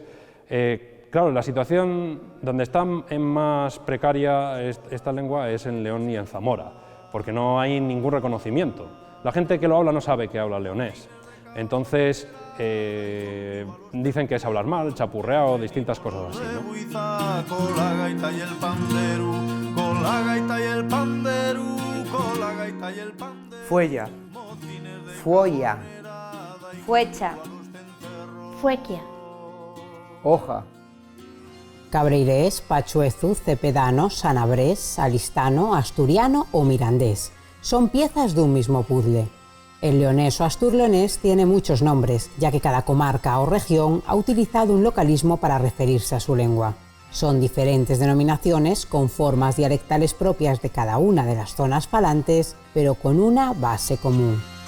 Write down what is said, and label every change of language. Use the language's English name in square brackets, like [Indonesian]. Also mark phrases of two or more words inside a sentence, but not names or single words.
[Spanish] Claro, la situación donde está en más precaria esta lengua es en León y en Zamora, porque no hay ningún reconocimiento. La gente que lo habla no sabe que habla leonés. Entonces, dicen que es hablar mal, chapurreado, distintas cosas así, ¿no? Fuella. Fuolla. Fuecha. Fuequia. Hoja. Cabreirés, pachuezu, cepedano, sanabrés, alistano, asturiano o mirandés. Son piezas de un mismo puzzle. El leonés o asturleonés tiene muchos nombres, ya que cada comarca o región ha utilizado un localismo para referirse a su lengua. Son diferentes denominaciones con formas dialectales propias de cada una de las zonas falantes, pero con una base común.